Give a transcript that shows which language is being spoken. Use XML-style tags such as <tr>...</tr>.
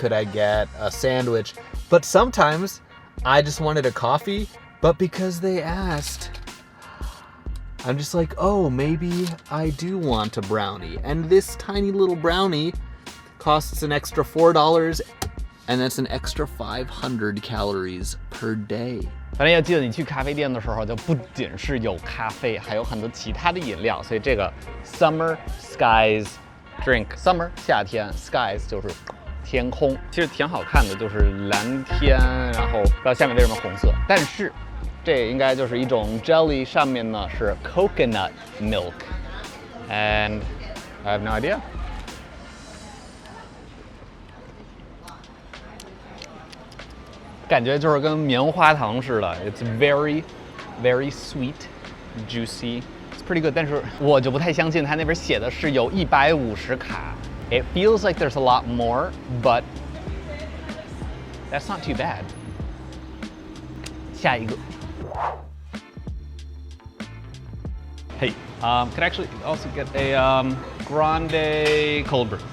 <en>Could I get a sandwich?" But sometimes I just wanted a coffee, but because they asked, I'm just like, oh, maybe I do want a brownie. And this tiny little brownie costs an extra $4, and that's an extra 500 calories per day.</en> <zh>反正要记得，你去咖啡店的时候，就不仅是有咖啡，还有很多其他的饮料。所以这个 Summer Skies Drink，Summer 夏天 ，Skies 就是天空，其实挺好看的，就是蓝天，然后不知道下面为什么红色，但是这应该就是一种 jelly， 上面呢是 coconut milk， and I have no idea。感觉就是跟棉花糖似的 ， It's very, very sweet, juicy. It's pretty good. 但是我就不太相信它那边写的是有150卡。</zh> <en>It feels like there's a lot more, but that's not too bad.</en> <zh>下一个。</zh> <en>Hey, could I actually also get a grande cold brew?</en>